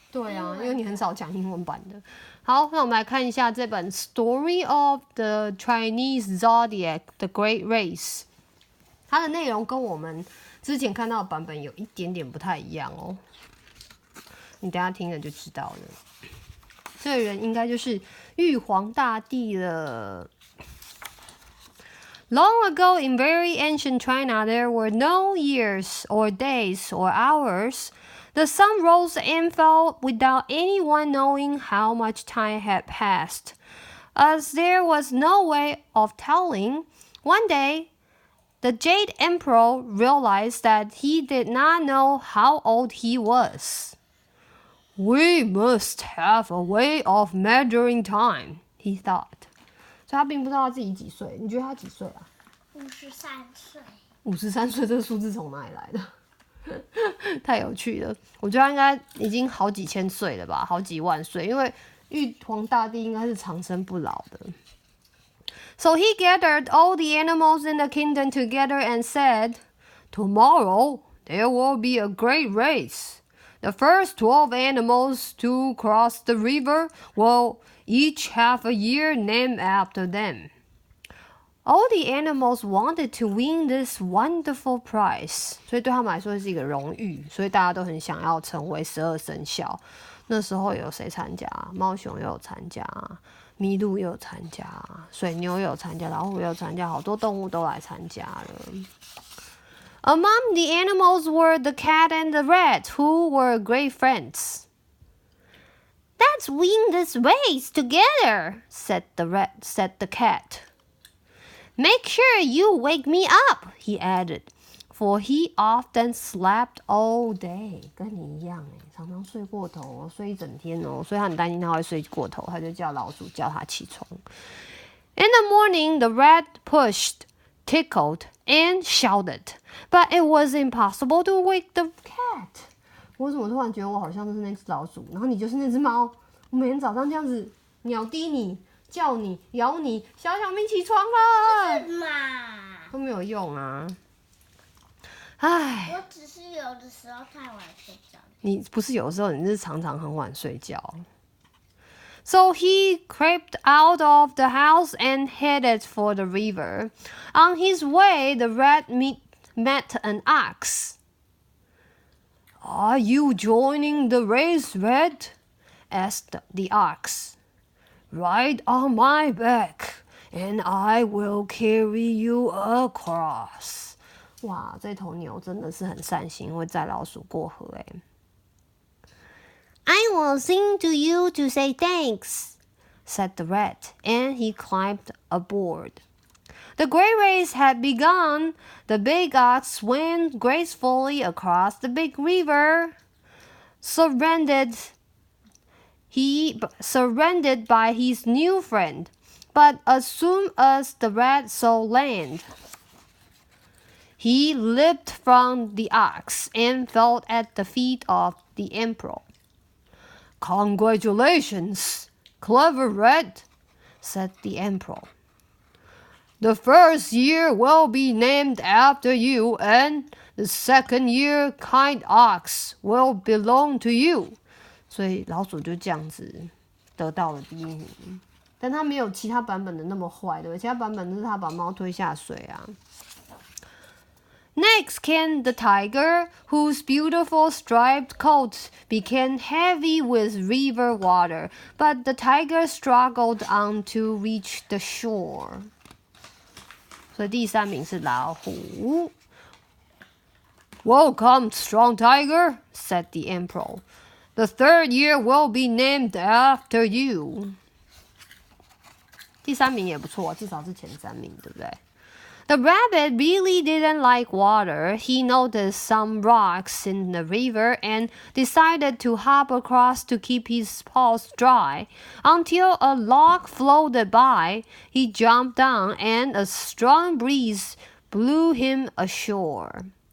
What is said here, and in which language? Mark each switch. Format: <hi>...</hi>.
<zh>对啊，因为你很少讲英文版的。好，那我们来看一下这本《Story of the Chinese Zodiac: The Great Race》，它的内容跟我们之前看到的版本有一点点不太一样哦。你等一下听了就知道了。这个人应该就是玉皇大帝了。</zh> <en>Long ago, in very ancient China, there were no years or days or hours. The sun rose and fell without anyone knowing how much time had passed. As there was no way of telling, one day, the Jade Emperor realized that he did not know how old he was. We must have a way of measuring time, he thought.</en> <zh>所以他并不知道他自己几岁，你觉得他几岁啊？53岁。 53岁这个数字从哪里来的？太有趣了！我觉得他应该已经好几千岁了吧，好几万岁，因为玉皇大帝应该是长生不老的。</zh> <en>So he gathered all the animals in the kingdom together and said, "Tomorrow there will be a great race. The first 12 animals to cross the river will each have a year named after them." All the animals wanted to win this wonderful prize.</en> <zh>所以对他们来说是一个荣誉，所以大家都很想要成为12生肖。那时候有谁参加？猫熊也有参加，麋鹿也有参加，水牛也有参加，老虎也有参加，好多动物都来参加了。</zh> <en>Among the animals were the cat and the rat, who were great friends. "Let's win this race together," said the cat. "Make sure you wake me up," he added, for he often slept all day.</en> <zh>跟你一样常常睡过头哦，睡一整天哦，所以他很担心他会睡过头，他就叫老鼠叫他起床。 In the morning, the rat pushed, tickled, and shouted, but it was impossible to wake the cat. 我怎么突然觉得我好像就是那只老鼠，然后你就是那只猫？我每天早上这样子鸟滴你。叫你咬你，小小咪起床了，是嘛？都没有用啊！唉，我只是有的时候太晚睡觉。你不是有时候，你是常常很晚睡觉。</zh> <en>So he crept out of the house and headed for the river. On his way, the rat met an ox. "Are you joining the race, Rat?" asked the ox. "Ride on my back, and I will carry you across."</en> <zh>哇，这头牛真的是很善心，会载老鼠过河哎。</zh> <en>"I will sing to you to say thanks," said the rat, and he climbed aboard. The great race had begun. The big ox swam gracefully across the big river, surrounded by his new friend, but as soon as the rat saw land, he leaped from the ox and fell at the feet of the emperor. "Congratulations, clever rat," said the emperor. "The first year will be named after you, and the second year, kind ox, will belong to you."</en> <zh>所以老鼠就这样子得到了第一名，但他没有其他版本的那么坏，对不对？其他版本都是他把猫推下水啊。</zh> <en>Next came the tiger, whose beautiful striped coat became heavy with river water, but the tiger struggled on to reach the shore.</en> <zh>所以第3名是老虎。</zh> <en>Welcome, strong tiger, said the emperor. The 3rd year will be named after you.</en> <zh>第3名也不错，至少是前3名，对不对？</zh> <en>The rabbit really didn't like water. He noticed some rocks in the river and decided to hop across to keep his paws dry. Until a log floated by, he jumped down and a strong breeze blew him ashore.</en>